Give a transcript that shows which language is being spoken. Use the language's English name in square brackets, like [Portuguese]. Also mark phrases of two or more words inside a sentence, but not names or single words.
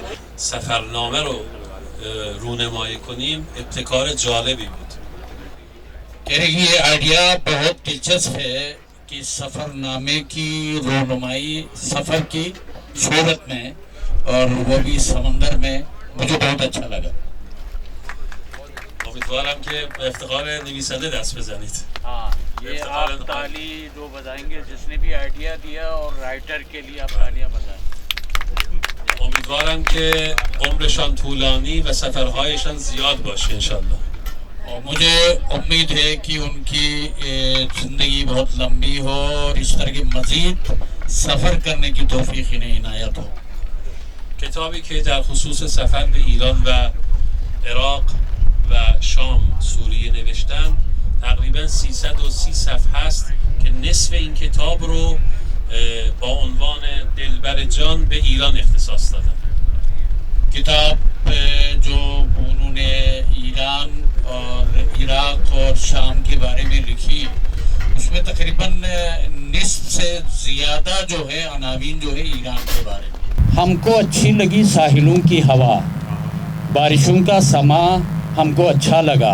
[Persian] سفرنامه رو رونمایی کنیم ابتکار جالبی بود. [Urdu] یہ آئیڈیا بہت دلچسپ ہے کہ سفرنامے کی رونمائی سفر کی صورت میں، اور وہ بھی سمندر میں، مجھے بہت اچھا لگا. [Persian] امیدوارم که به افتخار نویسنده دست بزنید. [Urdu] یہ آپ تالی جو بجائیں جس نے بھی آئیڈیا دیا اور رائٹر کے لیے آپ تالیاں بجائیں. [Persian] امیدوارم که عمرشان طولانی و سفرهایشان زیاد باشه انشالله. [Urdu] اور مجھے امید ہے کہ ان کی زندگی بہت لمبی ہو اور اس طرح کے مزید سفر کرنے کی توفیق انہیں عنایت ہو. [Persian] کتابی که در خصوص سفر به ایران و عراق و شام سوریه نوشتن تقریبا 330 صفحه است که نصف این کتاب رو با عنوان دلبر جان به ایران اختصاص دادن. [Urdu] کتاب جو انہوں نے ایران اور عراق اور شام کے بارے میں لکھی اس میں تقریباً نصف سے زیادہ جو ہے عناوین جو ہے ایران کے بارے میں. ہم کو اچھی لگی ساحلوں کی ہوا، بارشوں کا سما ہم کو اچھا لگا.